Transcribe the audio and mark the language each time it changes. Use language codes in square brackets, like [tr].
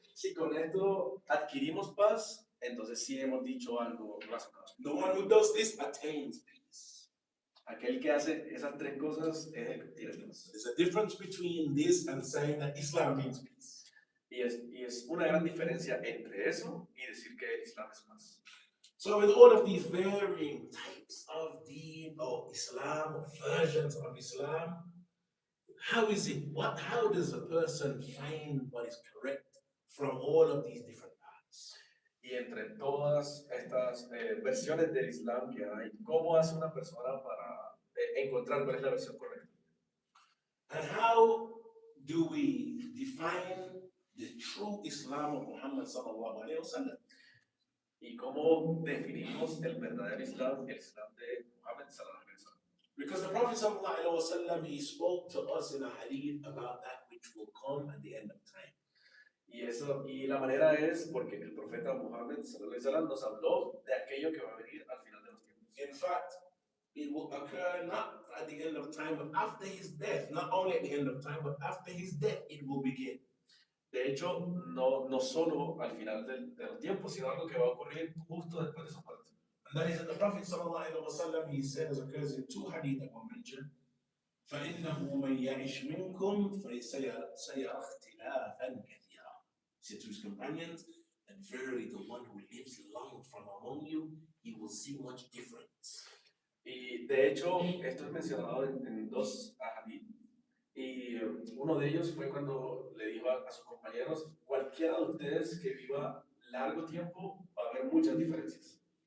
[es] Si con esto adquirimos paz, entonces sí hemos dicho algo razonable. [en] The one who does this attains peace. [es] Aquel que hace esas tres cosas es el que tiene paz. [en] There's a difference between this and saying that Islam means peace. [es] Y es una gran diferencia entre eso y decir que el Islam es paz. [en] So with all of these varying types of deen or Islam or versions of Islam, how does a person find what is correct from all of these different paths? [es] Y entre todas estas versiones del Islam que hay, ¿cómo hace una persona para encontrar cuál es la versión correcta? [en] And how do we define the true Islam of Muhammad sallallahu alayhi wa sallam? [es] ¿Y cómo definimos el verdadero Islam, el Islam de Muhammad sallallahu alayhi wa sallam? [en] Because the Prophet sallallahu alayhi wa sallam, he spoke to us in a hadith about that which will come at the end of time. [es] Y la manera es porque el profeta Muhammad sallallahu alayhi wa sallam nos habló de aquello que va a venir al final de los tiempos. [en] In fact, it will occur not at the end of time, but after his death. Not only at the end of time, but after his death, it will begin. [es] De hecho, no solo al final de los tiempos, sino algo que va a ocurrir justo después de su muerte. [en] And that is that the Prophet sallallahu alaihi wasallam, he said, as occurs in two hadith that were mentioned, [ar] فَإِنَّهُ مَنْ يَعِشْ مِنْكُمْ فَسَيَرَى اخْتِلَافًا كَثِيرًا. [en] He said to his companions, and verily the one who lives long from among you, he will see much difference. [es] Y de hecho, esto es mencionado en dos hadith. Y uno de ellos fue cuando le dijo a sus compañeros, cualquiera de ustedes que viva largo tiempo va a haber muchas diferencias.